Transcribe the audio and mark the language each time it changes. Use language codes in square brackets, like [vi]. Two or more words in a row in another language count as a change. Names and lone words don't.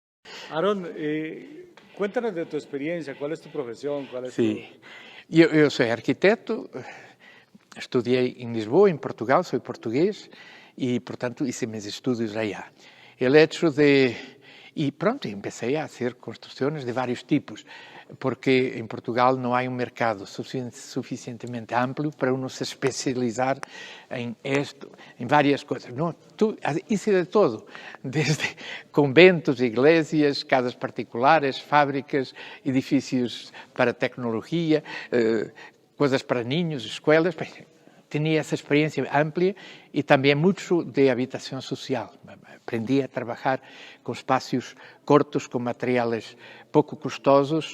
[es] Aaron, cuéntanos de tu experiencia, ¿cuál es tu profesión? ¿Cuál es Sí, [pt] eu sou arquiteto, estudei em Lisboa, em Portugal, sou português e, portanto, hice meus estudos allá. [es] El hecho de... [pt] E pronto, [es] empecé a hacer [pt] construções de vários tipos, porque em Portugal não há um mercado suficientemente amplo [es] para uno [pt] se especializar em esto, em várias coisas. Não, [es] hice de todo, desde conventos, [pt] igrejas, casas particulares, fábricas, edifícios para tecnologia, coisas para niños, escolas. Tinha essa experiência ampla e também muito de habitação social. Aprendi a trabalhar com espaços cortos, com materiais pouco custosos.